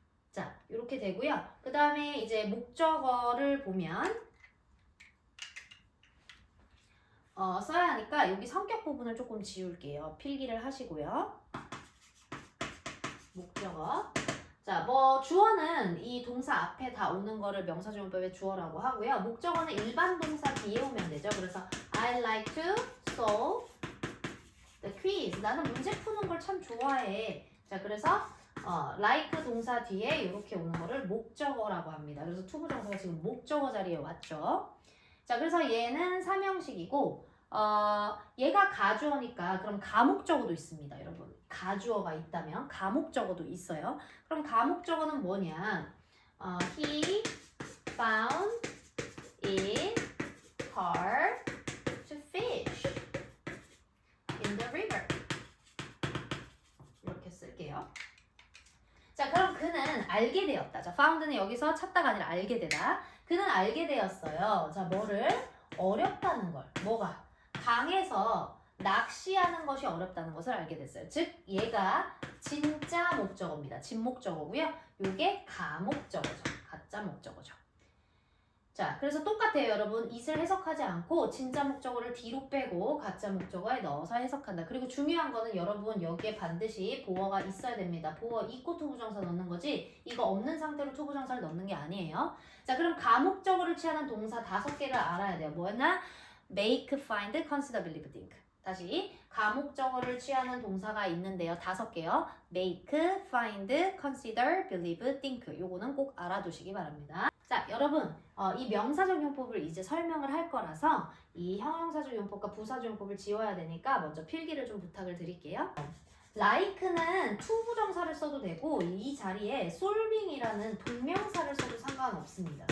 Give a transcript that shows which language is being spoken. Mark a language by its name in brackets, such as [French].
[Korean] 자, 이렇게 되고요. 그 다음에 이제 목적어를 보면 써야 하니까 여기 성격 부분을 조금 지울게요. 필기를 하시고요. 목적어. 자, 주어는 이 동사 앞에 다 오는 거를 명사조용법의 주어라고 하고요. 목적어는 일반 동사 뒤에 오면 되죠. 그래서 [English] I like to solve the quiz. [Korean] 나는 문제 푸는 걸 참 좋아해. 자, 그래서 like 동사 뒤에 이렇게 오는 거를 목적어라고 합니다. 그래서 투부정사가 지금 목적어 자리에 왔죠. 자, 그래서 얘는 삼형식이고 얘가 가주어니까 그럼 가목적어도 있습니다, 여러분. 가주어가 있다면 가목적어도 있어요. 그럼 가목적어는 뭐냐? [English] He found it hard to fish in the river. [Korean] 이렇게 쓸게요. 자, 그럼 그는 알게 되었다. 자, found는 여기서 찾다가 아니라 알게 되다. 그는 알게 되었어요. 자, 뭐를? 어렵다는 걸. 뭐가? 강에서 낚시하는 것이 어렵다는 것을 알게 됐어요. 즉, 얘가 진짜 목적어입니다. 진목적어고요. 요게 가목적어죠. 가짜 목적어죠. 자, 그래서 똑같아요, 여러분. it을 해석하지 않고 진짜 목적어를 뒤로 빼고 가짜 목적어에 넣어서 해석한다. 그리고 중요한 거는 여러분 여기에 반드시 보어가 있어야 됩니다. 보어 있고 투부정사 넣는 거지 이거 없는 상태로 투부정사를 넣는 게 아니에요. 자, 그럼 가목적어를 취하는 동사 5개를 알아야 돼요. 뭐였나? [English] make, find, consider, believe, think. [Korean] 다시 가목적어를 취하는 동사가 있는데요. 5개요. [English] make, find, consider, believe, think. [Korean] 요거는 꼭 알아두시기 바랍니다. 자, 여러분 이 명사적 용법을 이제 설명을 할 거라서 이 형용사적 용법과 부사적 용법을 지워야 되니까 먼저 필기를 좀 부탁을 드릴게요. like는 투부정사를 써도 되고 이 자리에 solving이라는 동명사를 써도 상관없습니다.